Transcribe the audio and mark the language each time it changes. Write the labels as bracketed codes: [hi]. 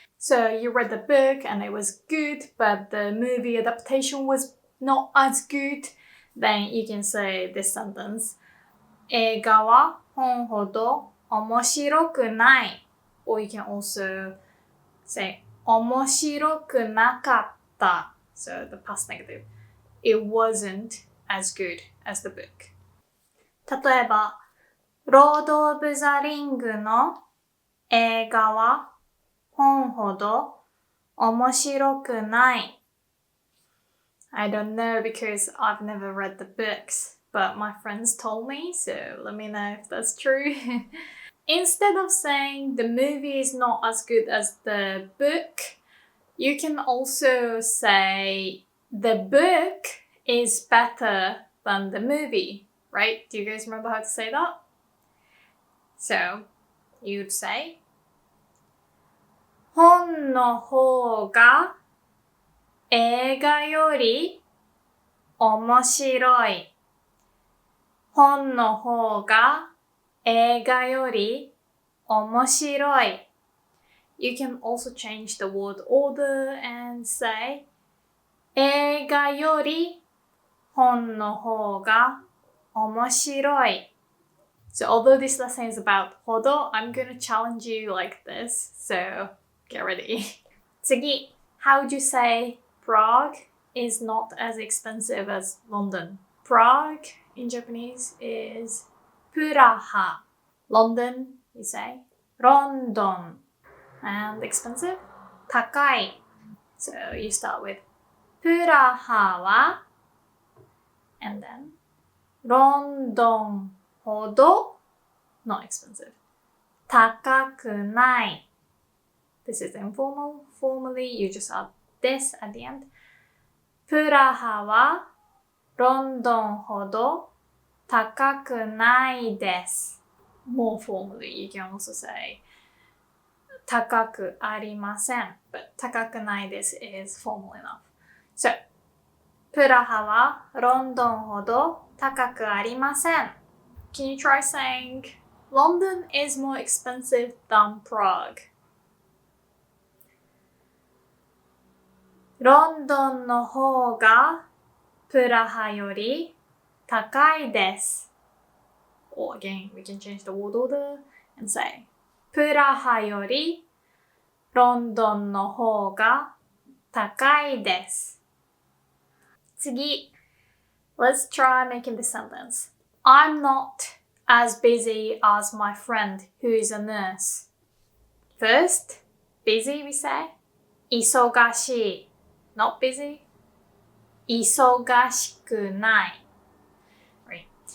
[en] So you read the book and it was good, but the movie adaptation was not as good, then you can say this sentence. [ja] 映画は本ほど面白くない [en] Or you can also say [ja] 面白くなかった [en] So the past negative. It wasn't as good as the book. [ja] 例えば、ロード・オブ・ザ・リングの映画は本ほど面白くない。 [en] I don't know because I've never read the books, but my friends told me, so let me know if that's true. Instead of saying the movie is not as good as the book, you can also say the book is better than the movie, right? Do you guys remember how to say that? So, you'd say [ja] 本の方が映画より面白い。本の方が映画より面白い。 [en] You can also change the word order and say [ja] 映画より本の方が面白い。 [en] So although this lesson is about ほど, I'm gonna challenge you like this. So get ready. 次, how would you say Prague is not as expensive as London? Prague in Japanese is Praha. London, you say London. And expensive? 高い. So you start with [ja] プラハは [en] and then [ja] ロンドンほど [en] not expensive [ja] 高くない [en] This is informal. Formally, you just add this at the end. [ja] プラハはロンドンほど高くないです [en] More formally, you can also say [ja] 高くありません [en] But [ja] 高くないです [en] is formal enough. So, [ja] プラハはロンドンほど高くありません [en] Can you try saying London is more expensive than Prague? [ja] ロンドンの方がプラハより高いです [en] Or again, we can change the word order and say [ja] プラハよりロンドンの方が高いです。 [en] 次 Let's try making this sentence. I'm not as busy as my friend who is a nurse. First, busy we say [ja] 忙しい [en] Not busy [ja] 忙しくない [en] Right.